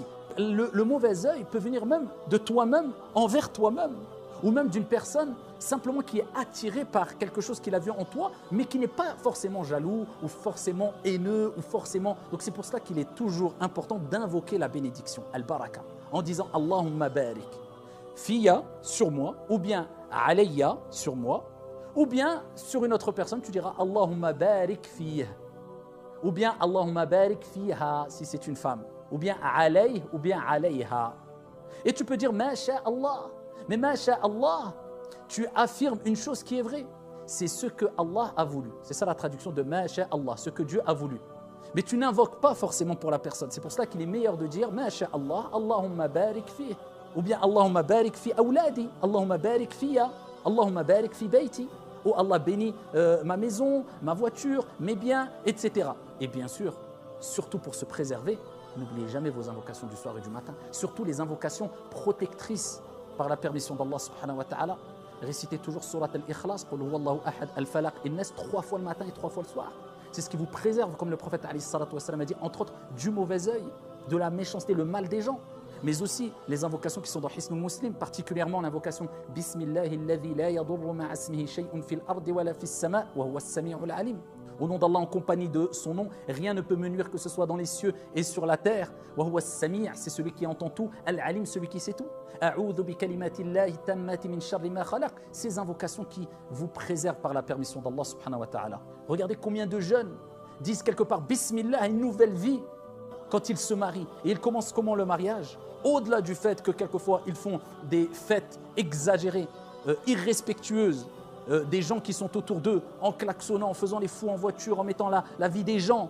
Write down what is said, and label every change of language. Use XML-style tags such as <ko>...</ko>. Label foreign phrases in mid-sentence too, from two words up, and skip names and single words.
<fr>Le mauvais œil peut venir même de toi-même envers toi-même, ou même d'une personne simplement qui est attirée par quelque chose qu'il a vu en toi, mais qui n'est pas forcément jaloux, ou forcément haineux, ou forcément... Donc c'est pour cela qu'il est toujours important d'invoquer la bénédiction, al-baraka, en disant «</fr> <ar>اللهم بارك فيّ</ar> <fr>» sur moi, ou bien « alayya » sur moi, ou bien sur une autre personne, tu diras «</fr> <ar>اللهم بارك فيه</ar> <fr>» ou bien «</fr> <ar>اللهم بارك فيها</ar> <fr>» si c'est une femme, ou bien « alayh » ou bien « alayha ». Et tu peux dire «</fr> <ar>ما شاء الله</ar> <fr>». Mais</fr> <ar>ما شاء الله,</ar> <fr>tu affirmes une chose qui est vraie. C'est ce que Allah a voulu. C'est ça la traduction de</fr> <ar>ما شاء الله,</ar> <fr>ce que Dieu a voulu. Mais tu n'invoques pas forcément pour la personne. C'est pour cela qu'il est meilleur de dire</fr> <ar>ما شاء الله، اللهم بارك فيه.</ar> <fr>Ou bien</fr> <ar>اللهم بارك في أولادي، اللهم بارك فيّ، اللهم بارك في بيتي.</ar> <fr>Ou Allah bénit ma maison, ma voiture, mes biens, etc. Et bien sûr, surtout pour se préserver, n'oubliez jamais vos invocations du soir et du matin. Surtout les invocations protectrices. Par la permission d'Allah</fr> <ar>سبحانه وتعالى,</ar> <fr>récitez toujours</fr> <ar>سورة الإخلاص، قل هو الله أحد، الفلق، الناس,</ar> <fr>3 fois le matin et 3 fois le soir. C'est ce qui vous préserve, comme le prophète</fr> <ar>عليه الصلاة والسلام</ar> <fr>a dit, entre autres, du mauvais œil, de la méchanceté, le mal des gens. Mais aussi les invocations qui sont dans Hisnul Muslim, particulièrement l'invocation</fr> <ar>بسم الله الذي لا يضر مع اسمه شيء في الأرض ولا في السماء وهو السميع العليم.</ar> <fr>Au nom d'Allah, en compagnie de son nom, rien ne peut me nuire que ce soit dans les cieux et sur la terre.</fr> <ar>وهو السميع',</ar> <fr>c'est celui qui entend tout. Al-alim, celui qui sait tout.</fr> <ar>أعوذ بكلمات الله التامات من شر ما خلق.</ar> <fr>Ces invocations qui vous préservent par la permission d'Allah</fr> <ar>سبحانه وتعالى.</ar> <fr>Regardez combien de jeunes disent quelque part Bismillah, une nouvelle vie quand ils se marient. Et ils commencent comment le mariage? Au-delà du fait que quelquefois ils font des fêtes exagérées, irrespectueuses, des gens qui sont autour d'eux, en klaxonnant, en faisant les fous en voiture, en mettant la vie des gens.</fr>